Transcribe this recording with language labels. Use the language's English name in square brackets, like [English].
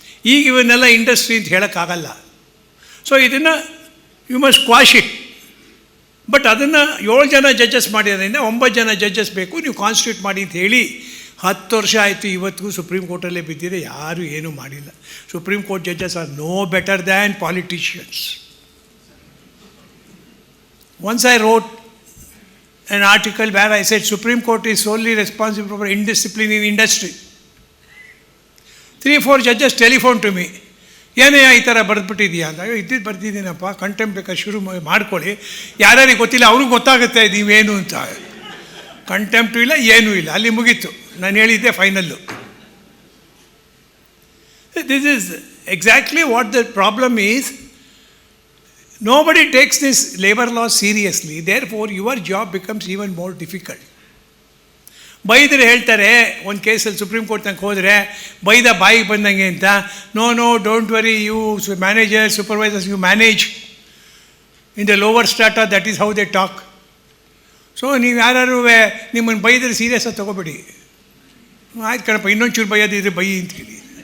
[Kannada] ಈಗ ಇವನ್ನೆಲ್ಲ ಇಂಡಸ್ಟ್ರಿ ಅಂತ ಹೇಳೋಕ್ಕಾಗಲ್ಲ. ಸೊ ಇದನ್ನು [English] You must quash it. [Kannada] But ಅದನ್ನು 7 ಜನ ಜಡ್ಜಸ್ ಮಾಡಿದ್ರಿಂದ 9 ಜನ ಜಡ್ಜಸ್ ಬೇಕು, ನೀವು ಕಾನ್ಸ್ಟಿಟ್ಯೂಟ್ ಮಾಡಿ ಅಂತ ಹೇಳಿ 10 ವರ್ಷ ಆಯಿತು. ಇವತ್ತಿಗೂ ಸುಪ್ರೀಂ ಕೋರ್ಟಲ್ಲೇ ಬಿದ್ದಿದೆ, ಯಾರೂ ಏನೂ ಮಾಡಿಲ್ಲ. [English] Supreme Court judges are no better than politicians. Once I wrote an article where I said Supreme Court is solely responsible for indiscipline in industry. 3-4 judges telephone to me, [Kannada] ಏನೇ ಈ ಥರ ಬರೆದ್ಬಿಟ್ಟಿದೆಯಾ ಅಂತ. ಇದ್ದಿದ್ದು ಬರ್ತಿದ್ದೀನಪ್ಪ, ಕಂಟೆಂಪ್ಟ್ ಬೇಕಾದ್ರೆ ಶುರು ಮಾಡ್ಕೊಳ್ಳಿ, ಯಾರ್ಯಾರಿಗೆ ಗೊತ್ತಿಲ್ಲ ಅವ್ರಿಗೆ ಗೊತ್ತಾಗುತ್ತೆ ನೀವೇನು ಅಂತ. ಕಂಟೆಂಪ್ಟು ಇಲ್ಲ, ಏನೂ ಇಲ್ಲ, ಅಲ್ಲಿ ಮುಗೀತು. ನಾನು ಹೇಳಿದ್ದೆ final. [English] This is exactly what the problem is. Nobody takes this labor law seriously, therefore your job becomes even more difficult. [Kannada] ಬೈದರೆ ಹೇಳ್ತಾರೆ, ಒಂದು ಕೇಸಲ್ಲಿ ಸುಪ್ರೀಂ ಕೋರ್ಟ್ ತನಕ ಹೋದರೆ ಬೈದ ಬಾಯಿಗೆ ಬಂದಂಗೆ ಅಂತ. [English] No don't worry, you manager supervisors you manage in the lower strata, that is how they talk. [Kannada] So ನೀವು ಯಾರು ನಿಮ್ಮನ್ನು ಬೈದರೆ ಸೀರಿಯಸ್ಸಾಗಿ ತೊಗೋಬೇಡಿ. ಆಯ್ತು ಕಣಪ್ಪ, ಇನ್ನೊಂದು ಚೂರು ಬೈಯೋದಿದ್ರೆ ಬೈ ಅಂತ ಹೇಳಿ.